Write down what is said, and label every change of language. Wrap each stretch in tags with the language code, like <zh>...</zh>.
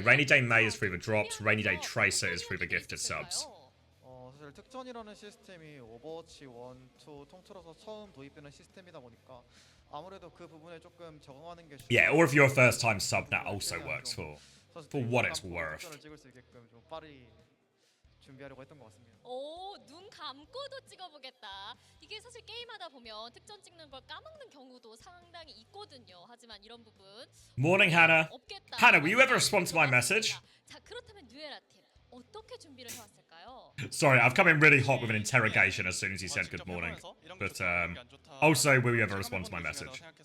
<en>Rainy Day May is through the drops. Rainy Day Tracer is through the gifted subs.</en> <ko>사실 특전이라는 시스템이 오버워치 1, 2 통틀어서 처음 도입되는 시스템이다 보니까 아무래도 그 부분에 조금 적응하는 게</ko> <en>Yeah, or if you're a first time sub, that also works for what it's worth.</en> <ko>찍을 수 있게끔 좀 빠르게 준비하려고 했던 것 같습니다. 오, 눈 감고도 찍어보겠다. 이게 사실 게임하다 보면 특전 찍는 걸 까먹는 경우도 상당히 있거든요. 하지만 이런 부분</ko> <en>Morning, Hannah.</en> <ko>없겠다.</ko> <en>Hannah, will you ever respond to my message?</en> <ko>자, 그렇다면 뉴에라 팀 어떻게 준비를 해왔을까요?</ko> <en>Sorry, I've come in really hot with an interrogation as soon as you said good morning. But also, will you ever respond to my message?</en>